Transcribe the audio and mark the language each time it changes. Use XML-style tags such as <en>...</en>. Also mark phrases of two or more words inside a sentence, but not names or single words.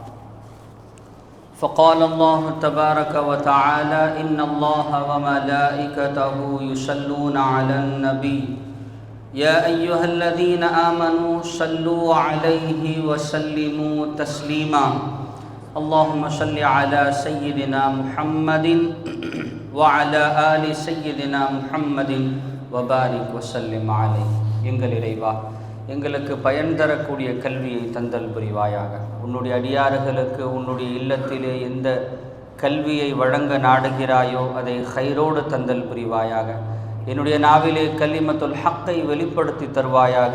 <ar>فقال الله تبارك وتعالى: إن الله وملائكته يصلون على النبي يا أيها الذين آمنوا صلوا عليه وسلموا تسليما. اللهم صل على سيدنا محمد وعلى آل سيدنا محمد وبارك وسلم عليه.</ar> <ta>எங்கள் இறைவா, எங்களுக்கு பயன் தரக்கூடிய கல்வியை தந்தல் புரிவாயாக. உன்னுடைய அடியார்களுக்கு உன்னுடைய இல்லத்திலே எந்த கல்வியை வழங்க நாடுகிறாயோ அதை ஹைரோடு தந்தல் புரிவாயாக. என்னுடைய நாவிலே</ta> <ar>كلمة الحق</ar> <ta>வெளிப்படுத்தி தருவாயாக.</ta>